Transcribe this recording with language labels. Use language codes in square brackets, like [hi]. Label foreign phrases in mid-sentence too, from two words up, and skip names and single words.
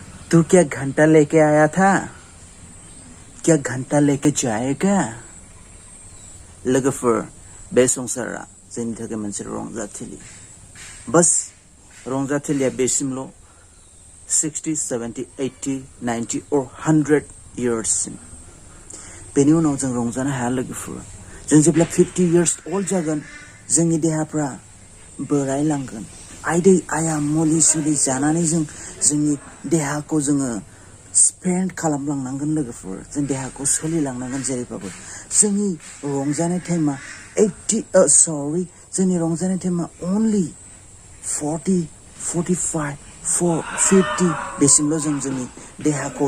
[hi] तू क्या घंटा लेके आया था? क्या घंटा लेके जाएगा? [brx] लोगोफोर बे संसारा जोंनि थाखाय मोनसे रंजाथिलि बस रंजाथिलिया बेसिमल' 60, 70, 80, 90 [en] or 100 years [brx] सिम बेनि उनाव जों रंजानो हाया लोगोफोर जों जेब्ला 50 years old जागोन जोंनि देहाफ्रा बोरायलांगोन आयदै आया मुलि सुलि जानानै जों जोंनि देहाखौ जोङो स्पेन्ड खालामलांनांगोन लोगोफोर जों देहाखौ सोलिलांनांगोन जेरैबाबो जोंनि रंजानाय टाइमा जोंनि रंजानाय टाइमा only 40, 45, 50 बेसिमल' जों जोंनि देहाखौ